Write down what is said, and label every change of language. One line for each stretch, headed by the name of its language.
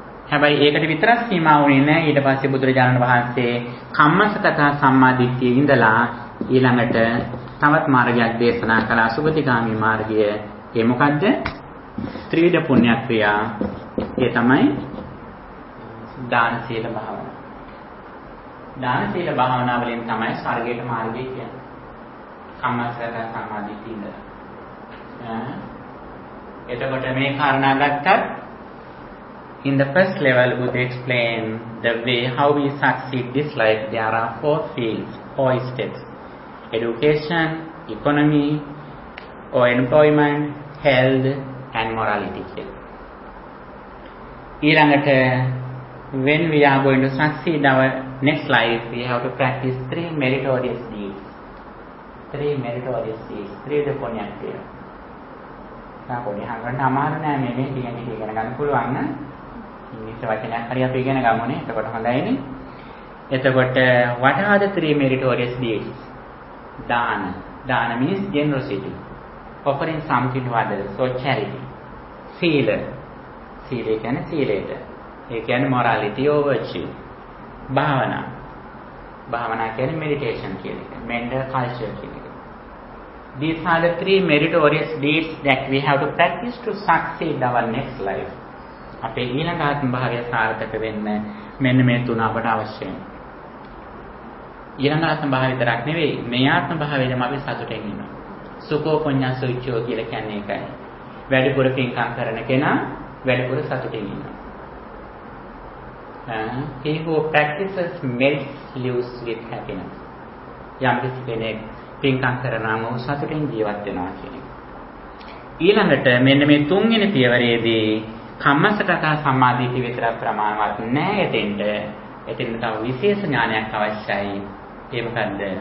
Sinhala: හැබැයි ඒකට විතරක් සීමා වුණේ නැහැ. ඊට පස්සේ බුදුරජාණන් වහන්සේ කම්මසගත සම්මාදිට්ඨියේ ඉඳලා ඊළඟට තවත් මාර්ගයක් දේශනා කළා. සුගතිගාමි මාර්ගය. ඒ මොකද්ද? ත්‍රිවිධ පුණ්‍යක්‍රියා. ඒ තමයි දාන සීල භාවනාව. දාන සීල භාවනාවලින් තමයි ස්වර්ගයට මාර්ගය කියන්නේ. කම්මසගත සම්මාදිට්ඨිය ඉඳලා. එතකොට මේ කාරණා ගත්තත්
English: in the first level Buddha explained the way how we succeed this life. There are four fields, four steps: education, economy or employment, health and morality.
Sinhala: ඊළඟට
English: when we are going to succeed our next life, we have to practice three meritorious deeds. Three punyakriya.
Sinhala: නැකොනි හංගන්න අමාරු නෑ. මේ කියන එක ඉගෙන ගන්න පුළුවන් නම් ඉංග්‍රීසි වචනයක් හරි අපි ඉගෙන ගමුනේ. එතකොට හොඳයිනේ. එතකොට
English: what are the three meritorious deeds? Dana. Dana means generosity. Offering something to others, so charity.
Pali: Sila.
Sinhala: Sila කියන්නේ සීලයට. ඒ කියන්නේ
English: morality or virtue.
Pali: Bhavana.
Sinhala: Bhavana කියන්නේ
English: meditation
Sinhala: කියන එක.
English: Mental culture
Sinhala: කියන එක.
English: These are the three meritorious deeds that we have to practice to succeed our next life.
Sinhala: අපේ ඊළඟ ආත්ම භාවය සාර්ථක වෙන්න මෙන්න මේ තුන අපට අවශ්‍යයි. ඊළඟ ආත්ම භාවය විතරක් නෙවෙයි, මේ ආත්ම භාවයෙන්ම අපි සතුටෙන් ඉන්නවා.
Pali: සුඛෝ පුඤ්ඤස්සෝ විච්ඡෝ
Sinhala: කියලා කියන්නේ ඒකයි. වැඩිපුර පින්කම් කරන කෙනා වැඩිපුර සතුටෙන් ඉන්නවා.
English: He who practices merit lives with happiness.
Sinhala: යම්කිසි කෙනෙක් පින්කම් කරනවා නම් ඔහු සතුටින් ජීවත් වෙනවා කියන එක. ඊළඟට මෙන්න මේ තුන්වෙනි පියවරේදී කම්මසගත සම්මාදීක විතර ප්‍රමාණවත් නැහැ. එතෙන්ට තව විශේෂ ඥානයක් අවශ්‍යයි. ඒ මොකද්ද?